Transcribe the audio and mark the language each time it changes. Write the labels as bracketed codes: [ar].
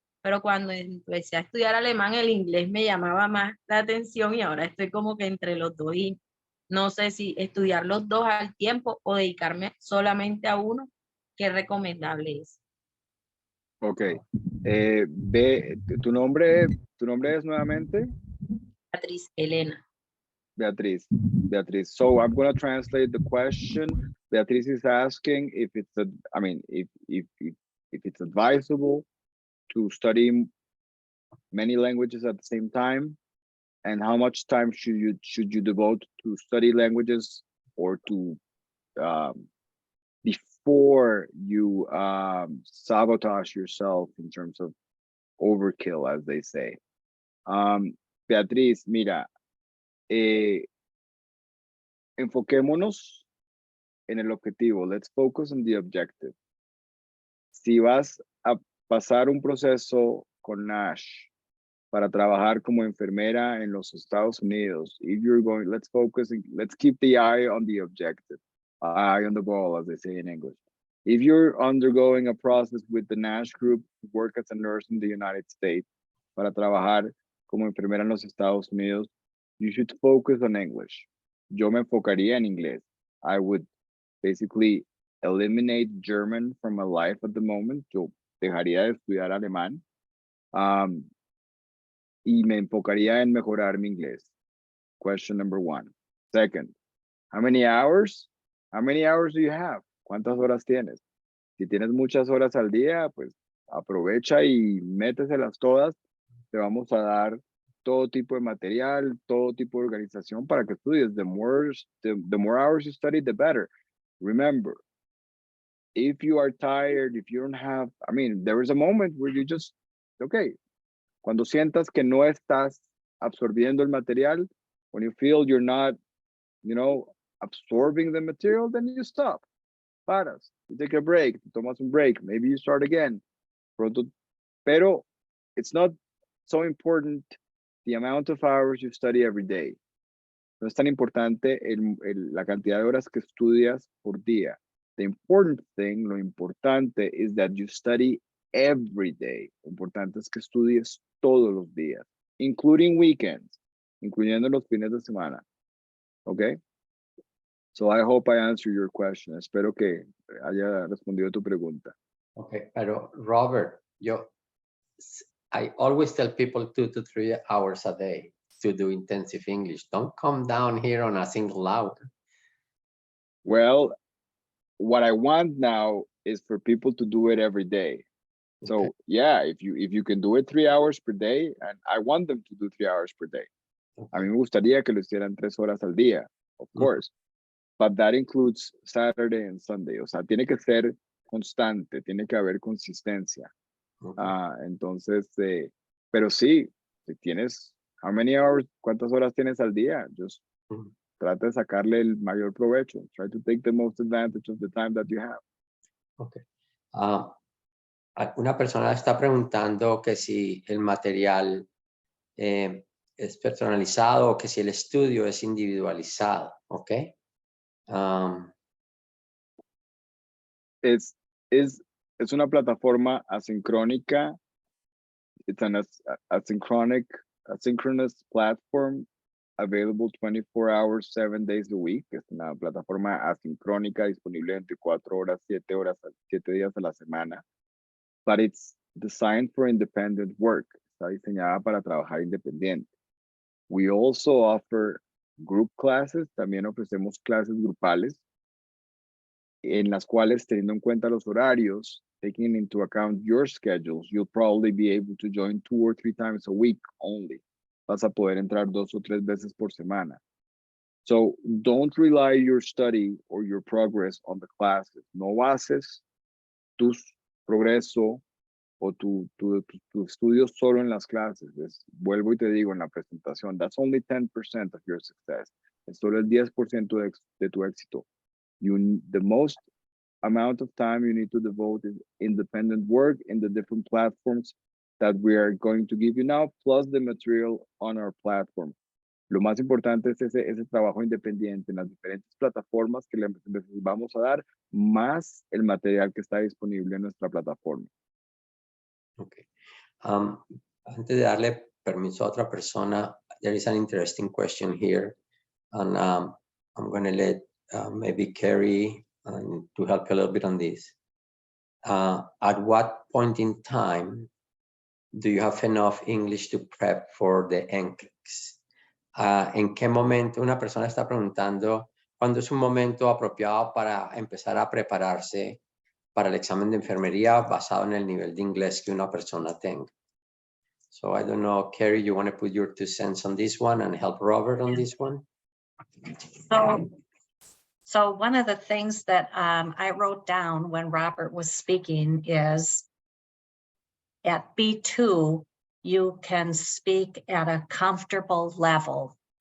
[es] Pero cuando empecé a estudiar alemán, el inglés me llamaba más la atención y ahora estoy como que entre los dos y no sé si estudiar los dos al tiempo o dedicarme solamente a uno, qué recomendable es. [en] Ok. [es] ¿Tu nombre es nuevamente? Beatriz Elena. Beatriz. [en] So I'm going to translate the question. Beatriz is asking if it's if it's advisable to study many languages at the same time, and how much time should you devote to study languages or to before you sabotage yourself in terms of overkill, as they say. [es] Beatriz, mira, enfoquémonos en el objetivo. [en] Let's focus on the objective. [es] Si vas a pasar un proceso con Nash para trabajar como enfermera en los Estados Unidos, [en] if you're going, let's keep the eye on the objective, eye on the ball, as they say in English. If you're undergoing a process with the Nash group to work as a nurse in the United States, [es] para trabajar como enfermera en los Estados Unidos, [en] you should focus on English. [es] Yo me enfocaría en inglés. [en] I would basically eliminate German from my life at the moment. [es] Yo dejaría de estudiar alemán. Y me enfocaría en mejorar mi inglés. [en] Question number 1. Second, how many hours? How many hours do you have? [es] ¿Cuántas horas tienes? Si tienes muchas horas al día, pues aprovecha y méteselas todas. Te vamos a dar todo tipo de material, todo tipo de organización para que estudies. [en] The more hours you study, the better. Remember, if you are tired, if you don't have, there is a moment where you just, okay, [es] cuando sientas que no estás absorbiendo el material, [en] when you feel you're not, absorbing the material, then you stop. [es] Paras, [en] you take a break, [es] tomas un break, [en] maybe you start again. [es] Pero [en] it's not so important the amount of hours you study every day. [es] No es tan importante la cantidad de horas que estudias por día. [en] The important thing, [es] lo importante, [en] is that you study every day. [es] Lo importante es que estudies todos los días, [en] including weekends, [es] incluyendo los fines de semana. [en] Okay? So I hope I answered your question. [es] Espero que haya respondido tu pregunta. [en] Okay, [es] pero [en] Robert, I always tell people 2 to 3 hours a day to do intensive English. Don't come down here on a single hour. Well, what I want now is for people to do it every day. So Okay. yeah, if you can do it 3 hours per day, and I want them to do 3 hours per day. [es] A mí me gustaría que lo hicieran 3 horas al día, [en] of course. But that includes Saturday and Sunday. [es] O sea, tiene que ser constante, tiene que haber consistencia. Entonces, pero sí, si tienes, [en] how many hours, [es] ¿cuántas horas tienes al día? [en] Just [es] trata de sacarle el mayor provecho. [en] Try to take the most advantage of the time that you have. Okay. [es] Una persona está preguntando que si el material es personalizado o que si el estudio es individualizado, ¿ok? Es una plataforma asincrónica. [en] It's an asynchronous platform available 24 hours, 7 days a week. [es] Es una plataforma asincrónica disponible 24 horas, 7 días a la semana. [en] But it's designed for independent work. [es] Está diseñada para trabajar independiente. [en] We also offer group classes. [es] También ofrecemos clases grupales en las cuales, teniendo en cuenta los horarios, [en] taking into account your schedules, you'll probably be able to join 2 or 3 times a week only. [es] Vas a poder entrar 2 o 3 veces por semana. [en] So don't rely your study or your progress on the classes. [es] No bases tu progreso o tu estudio solo en las clases. Vuelvo y te digo en la presentación, [en] that's only 10% of your success. [es] Es solo el 10% de tu éxito. [en] The most amount of time you need to devote is independent work in the different platforms that we are going to give you now, plus the material on our platform. [es] Lo más importante es ese trabajo independiente en las diferentes plataformas que les vamos a dar, más el material que está disponible en nuestra plataforma. [en] Okay. [es] Antes de darle permiso a otra persona, [en] there is an interesting question here, and I'm going to let maybe Carrie to help a little bit on this. At what point in time do you have enough English to prep for the NCLEX? [es] ¿En qué momento una persona está preguntando cuándo es un momento apropiado para empezar a prepararse para el examen de enfermería basado en el nivel de inglés que una persona tenga? [en] So I don't know, Carrie, you want to put your 2 cents on this one and help Robert on this one? So one of the things that I wrote down when Robert was speaking is at B2, you can speak at a comfortable level.